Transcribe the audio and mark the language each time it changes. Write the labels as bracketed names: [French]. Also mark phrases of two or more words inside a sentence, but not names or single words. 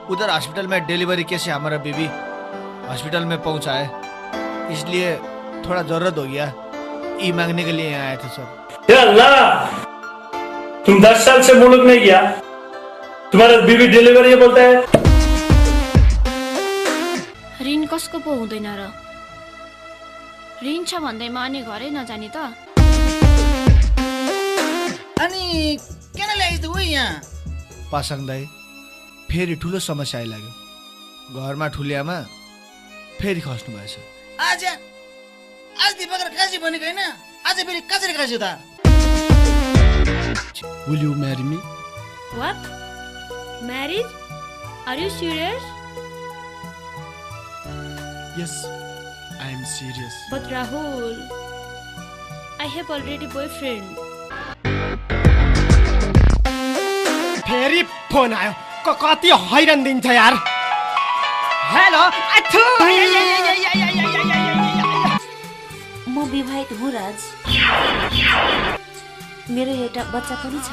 [Hindi] हॉस्पिटल में [English] delivery case [Hindi] है, हमारा बीबी हॉस्पिटल में पहुंचा है, इसलिए थोड़ा जरूरत हो गया, ई मांगने के लिए यहाँ आए थे सर। या अल्लाह, तुम 10 साल से मुल्क नहीं गया, तुम्हारा बीबी डिलीवरी बोलता है। [Nepali] ऋण कसको पो हुँदैन र? ऋण छ भन्दैमा अनि घरै नजाने त? अनि किन ल्याइदिउ यहाँ? पासाङ दाई, फेरि ठुलो समस्या आइलाग्यो। घरमा ठुलियामा फेरि खस्नु भएछ। आज दिपक र काजी भनेको हैन, आज फेरि कसरी खास्यो त? [English] Will you marry me? What? Marriage? Are you serious? Yes, I am serious. But Rahul, I have already boyfriend. [Nepali] फेरि फोन आयो, कति हैरान दिन्छ यार। हेलो, अथु म विवाहित हुँ राज, मेरो एउटा बच्चा पनि छ।